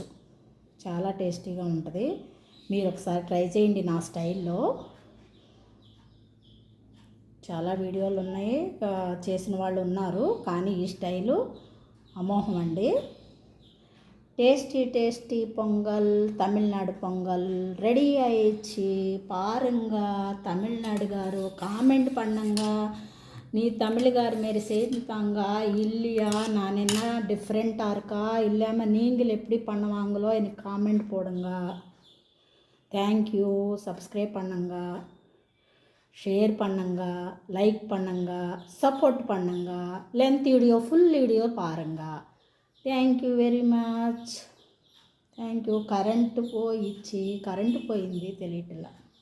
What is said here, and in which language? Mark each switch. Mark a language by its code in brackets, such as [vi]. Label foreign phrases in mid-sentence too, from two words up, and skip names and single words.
[te] చాలా టేస్టీగా ఉంటుంది. మీరు ఒకసారి ట్రై చేయండి నా స్టైల్లో. చాలా వీడియోలు ఉన్నాయి, చేసిన వాళ్ళు ఉన్నారు, కానీ ఈ స్టైలు అమోఘం అండి. టేస్టీ పొంగల్ తమిళనాడు పొంగల్ రెడీ [ta] ஆயிடுச்சு பாருங்க. தமிழ்நாடு గారు காமெண்ட் பண்ணுங்க. நீ தமிழ்கார் மாரி செய்தாங்க இல்லையா, நான் என்ன டிஃப்ரெண்ட்டாக இருக்கா இல்லாமல் நீங்கள் எப்படி பண்ணுவாங்களோ எனக்கு காமெண்ட் போடுங்க. [en] Thank you. [ta] சப்ஸ்கிரைப் பண்ணுங்க, ஷேர் பண்ணுங்க, லைக் பண்ணுங்க, சப்போர்ட் பண்ணுங்க. [en] length video full video [ta] பாருங்க. [en] Thank you very much. Thank you. [te] కరెంటు పోయింది తెలియట్లా.